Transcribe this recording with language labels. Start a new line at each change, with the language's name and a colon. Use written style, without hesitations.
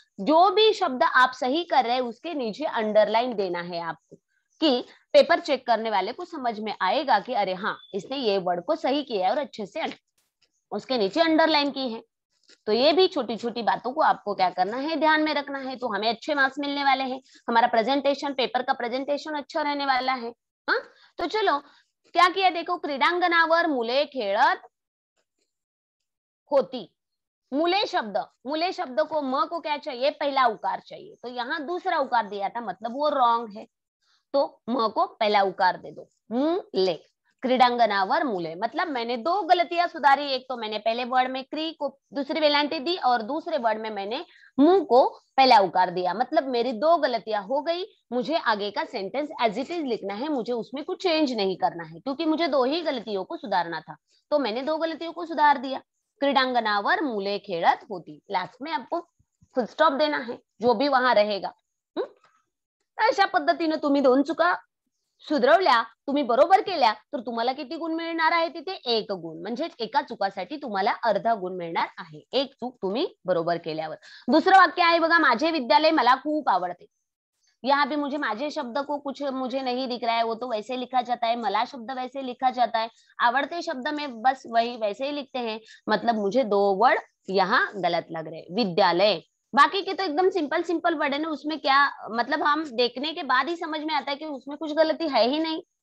Hindi: जो भी शब्द आप सही कर रहे हैं उसके नीचे अंडरलाइन देना है आपको, कि पेपर चेक करने वाले को समझ में आएगा कि अरे हाँ इसने ये वर्ड को सही किया है और अच्छे से उसके नीचे अंडरलाइन की है। तो ये भी छोटी छोटी बातों को आपको क्या करना है, ध्यान में रखना है, तो हमें अच्छे मार्क्स मिलने वाले हैं, हमारा प्रेजेंटेशन, पेपर का प्रेजेंटेशन अच्छा रहने वाला है। हाँ तो चलो क्या किया देखो,
Marathi: क्रीडांगणावर मुले खेळत होती।
Hindi: मुले शब्द को म को क्या चाहिए, पहला उकार चाहिए, तो यहाँ दूसरा उकार दिया था, मतलब वो रॉन्ग है, तो म को पहला उकार दे दो, मुले। क्रीडांगनावर मुले, मतलब मैंने दो गलतियां सुधारी। एक तो मैंने पहले वर्ड में क्री को दूसरी वेलांटी दी और दूसरे वर्ड में मैंने मुंह को पहला उकार दिया, मतलब मेरी दो गलतियां हो गई। मुझे आगे का सेंटेंस एज इट इज लिखना है, मुझे उसमें कुछ चेंज नहीं करना है, क्योंकि मुझे दो ही गलतियों को सुधारना था, तो मैंने दो गलतियों को सुधार दिया।
Marathi: क्रीडांगनावर मुले खेळत होती,
Hindi: लास्ट में आपको फुल स्टॉप देना है, जो भी वहां रहेगा।
Marathi: अशा पद्धतीने तुम्ही दोन चुका सुधरवल्या, तुम्ही बरोबर केल्या, तर तुम्हाला किती गुण मिळणार आहे तिथे? 1 गुण, म्हणजे एका चुकासाठी तुम्हाला अर्धा गुण मिळणार आहे, एक चूक तुम्ही बरोबर केल्यावर। दुसरं वाक्य आहे बघा, माझे विद्यालय मला खूप आवडते।
Hindi: यहाँ भी मुझे माझे शब्द को कुछ मुझे नहीं दिख रहा है, वो तो वैसे लिखा जाता है, मला शब्द वैसे लिखा जाता है, आवड़ते शब्द में बस वही वैसे ही लिखते हैं, मतलब मुझे दो वर्ड यहाँ गलत लग रहे। विद्यालय, बाकी के तो एकदम सिंपल सिंपल वर्ड है ना, उसमें क्या मतलब हम देखने के बाद ही समझ में आता है कि उसमें कुछ गलती है ही नहीं।